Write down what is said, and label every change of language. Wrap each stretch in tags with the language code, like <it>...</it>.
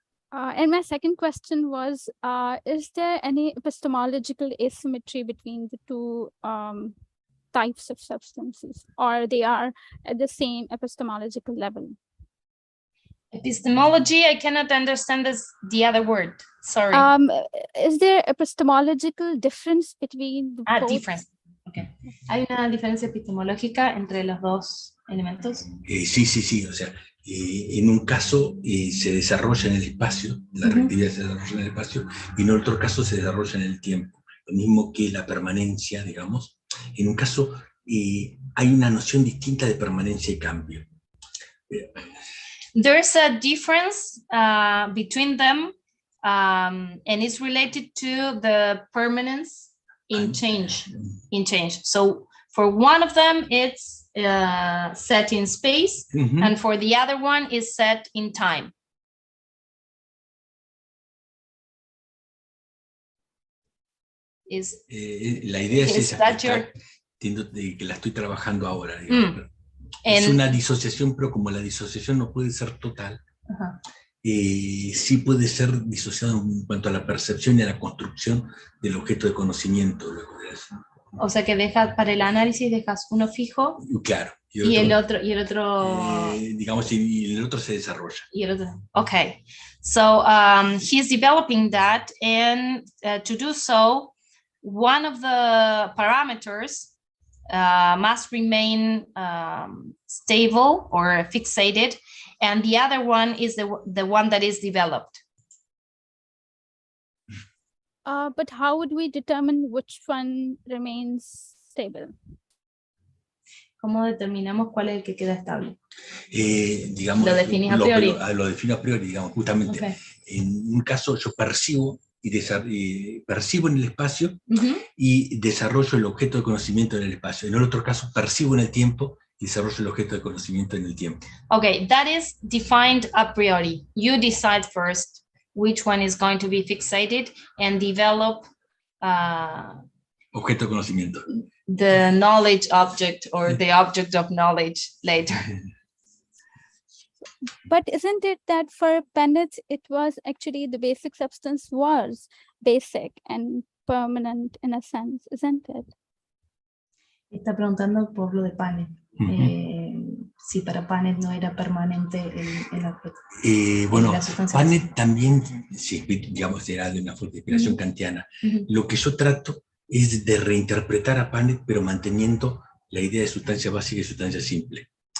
<en>And my second question was, is there any epistemological asymmetry between the two types of substances, or they are at the same epistemological level? Epistemology, I cannot understand the other word, sorry. Is there epistemological difference between the both? Difference. Okay.</en> <es>¿Hay una diferencia epistemológica entre los dos elementos? Sí, o sea, en un caso se desarrolla en el espacio, la reactividad se desarrolla en el espacio, y en otro caso se desarrolla en el tiempo. Lo mismo que la permanencia, digamos. En un caso hay una noción distinta de permanencia y cambio. There's a difference between them, and it's related to the permanence in change. So for one of them, it's set in space, and for the other one is set in time. La idea es esa, que la estoy trabajando ahora. Es una disociación, pero como la disociación no puede ser total, sí puede ser disociado en cuanto a la percepción y a la construcción del objeto de conocimiento. O sea que para el análisis dejas uno fijo, claro, y el otro digamos, y el otro se desarrolla.</es> <en>Okay, so he's developing that, and to do so, one of the parameters must remain stable or fixated, and the other one is the one that is developed. But how would we determine which one remains stable?</en> <es>¿Cómo determinamos cuál es el que queda estable? Digamos, lo definís a priori. Lo defino a priori, digamos, justamente.</es> <en>Okay.</en> <es>En un caso yo percibo percibo en el espacio y desarrollo el objeto de conocimiento en el espacio. En el otro caso, percibo en el tiempo y desarrollo el objeto de conocimiento en el tiempo.</es> <en>Okay, that is defined a priori. You decide first which one is going to be fixated and develop</en> <es>objeto de conocimiento.</es> <en>The knowledge object or the object of knowledge later. But isn't it that for Bennett, it was actually the basic substance was basic and permanent in a sense, isn't it?</en> <es>Está preguntando por lo de Panet. Si para Panet no era permanente el objeto. Bueno, Panet también, sí, digamos, era de una fuerte inspiración kantiana. Lo que yo trato es de reinterpretar a Panet, pero manteniendo la idea de sustancia básica y sustancia simple.</es>